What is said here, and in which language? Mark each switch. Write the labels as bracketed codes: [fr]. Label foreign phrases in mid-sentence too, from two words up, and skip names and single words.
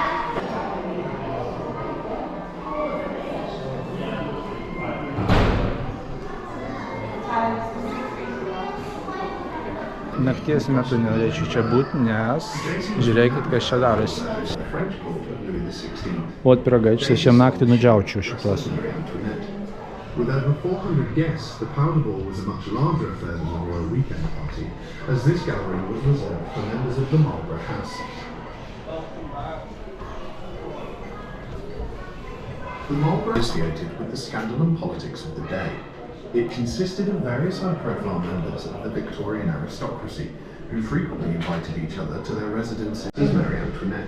[lt] Nakties metu nenorėčiau čia būti, nes žiūrėkit, kas čia darosi. Ot piragaičius, aš jam naktį nudžiaučiau šitos. [en] With over 400 guests, the powder ball was a much larger affair than the Royal Weekend Party, as this gallery was reserved for members of the Marlborough House. The Marlborough was associated with the scandal and politics of the day. It consisted of various high-profile members of the Victorian aristocracy who frequently invited each other to their residences as Marie Antoinette.